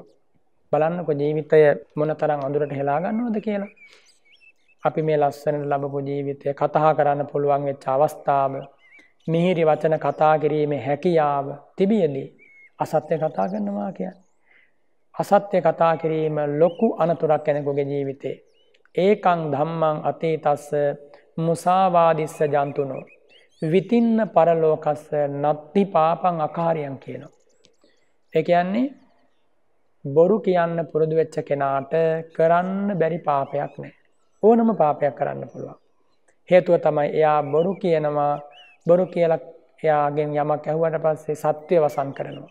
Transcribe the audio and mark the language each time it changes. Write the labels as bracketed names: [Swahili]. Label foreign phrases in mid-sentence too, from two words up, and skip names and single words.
[Sinhala] බලන්නකො ජීවිතය මොනතරම් අඳුරට හෙලා ගන්නවද කියලා. අපි මේ ලස්සනට ලැබපු ජීවිතය කතා කරන්න පුළුවන් වෙච්ච අවස්ථාව, මිහිරි වචන කතා කිරීමේ හැකියාව තිබියදී අසත්‍ය කතා කරනවා කියන්නේ. අසත්‍ය කතා කිරීම ලොකු අනතුරක් කෙනෙකුගේ ජීවිතේ. [Pali] ඒකං ධම්මං අතීතස්ස මුසාවාදිස්ස ජන්තුනෝ විතින්න පරලෝකස්ස නත්ති පාපං අකාරියං කියනවා. [Sinhala] ඒ කියන්නේ බොරු කියන්න පුරුදු වෙච්ච කෙනාට කරන්න බැරි පාපයක් නැහැ. ඕනම පාපයක් කරන්න පුළුවන්. හේතුව තමයි එයා බොරු කියනවා. බොරු කියලා එයාගෙන් යමක් ඇහුවට පස්සේ සත්‍ය වසන් කරනවා.